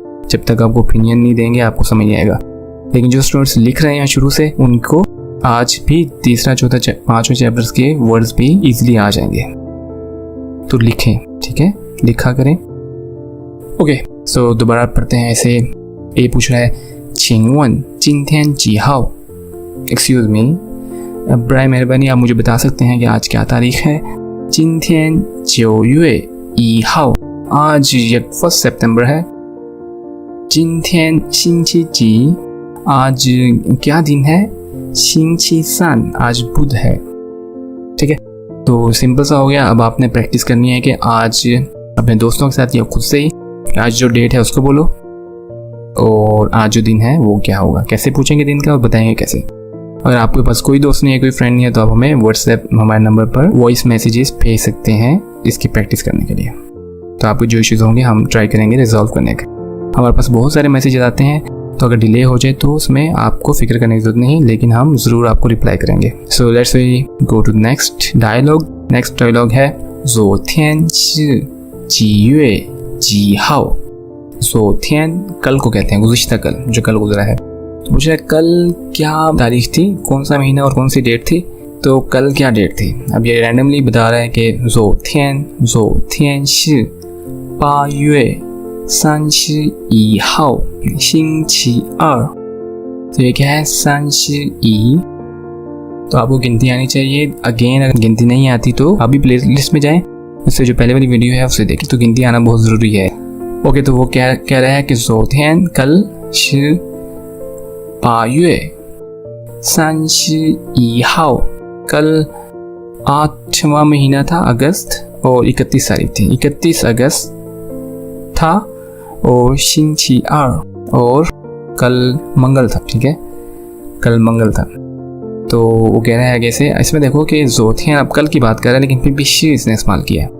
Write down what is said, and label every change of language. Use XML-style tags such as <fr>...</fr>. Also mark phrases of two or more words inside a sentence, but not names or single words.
<ur>جب تک آپ کو اوپینین نہیں دیں گے آپ کو سمجھ نہیں آئے گا۔ لیکن جو اسٹوڈنٹس لکھ رہے ہیں شروع سے، ان کو آج بھی تیسرا چوتھا پانچویں چیپٹرز کے ورڈز بھی ایزیلی آ جائیں گے. تو لکھیں، ٹھیک ہے، لکھا کریں. اوکے، سو دوبارہ پڑھتے ہیں۔ ایسے اے پوچھ رہا ہے,</ur> <zh>请问今天几号?</zh> <en>Excuse me,</en> <ur>برائے مہربانی آپ مجھے بتا سکتے ہیں کہ آج کیا تاریخ ہے?</ur> <zh>今天9月1号,</zh> <ur>آج 1 ستمبر ہے.</ur> <zh>今天星期几?</zh> <ur>آج کیا دن ہے?</ur> <zh>星期三,</zh> <ur>آج بدھ ہے. ٹھیک ہے، تو سمپل سا ہو گیا. اب آپ نے پریکٹس کرنی ہے کہ آج اپنے دوستوں کے ساتھ یا خود سے ہی آج جو ڈیٹ ہے اس کو بولو، اور آج جو دن ہے وہ کیا ہوگا. کیسے پوچھیں گے دن کا اور بتائیں گے کیسے۔ اگر آپ کے پاس کوئی دوست نہیں ہے، کوئی فرینڈ نہیں ہے، تو آپ ہمیں واٹس ایپ ہمارے نمبر پر</ur> <en>voice messages</en> <ur>بھیج سکتے ہیں اس کی پریکٹس کرنے کے لیے. تو آپ کو جو ایشوز ہوں گے ہم ٹرائی کریں گے ریزالو کرنے کا۔ ہمارے پاس بہت سارے میسجز آتے ہیں، تو اگر ڈیلے ہو جائے تو اس میں آپ کو فکر کرنے کی ضرورت نہیں، لیکن ہم ضرور آپ کو ریپلائی کریں گے.</ur> <en>So let's we go to next dialogue. next dialogue</en> <zh>है 昨天是几月几号?</zh> <ur>昨天 کل کو کہتے ہیں، گزشتہ کل، جو کل گزرا ہے. تو پوچھ رہا ہے کل کیا تاریخ تھی، کون سا مہینہ اور کون سی ڈیٹ تھی. تو کل کیا ڈیٹ تھی؟ اب یہ رینڈملی بتا رہا ہے کہ</ur> <zh>昨天是8月31号星期二।</zh> <ur>تو یہ کیا ہے؟ 31۔ تو آپ کو گنتی آنی چاہیے. اگین اگر گنتی نہیں آتی تو ابھی</ur> <en>play list</en> <ur>میں جائیں، اس سے جو پہلے والی ویڈیو ہے اس سے دیکھیں. تو گنتی آنا بہت ضروری ہے. اوکے، تو وہ کہہ رہا ہے کہ 昨天کل</ur> <zh>是8月31号,</zh> <ur>کل 8واں مہینہ تھا اگست، اور 31 تاریخ تھی. 31 اگست تھا، اور 星期二, اور کل منگل تھا. ٹھیک ہے، کل منگل تھا. تو وہ کہہ رہا ہے آگے سے، اس میں دیکھو کہ 昨天 اب کل کی بات کر رہا ہے، لیکن پھر بھی شی اس نے استعمال کیا ہے.</ur>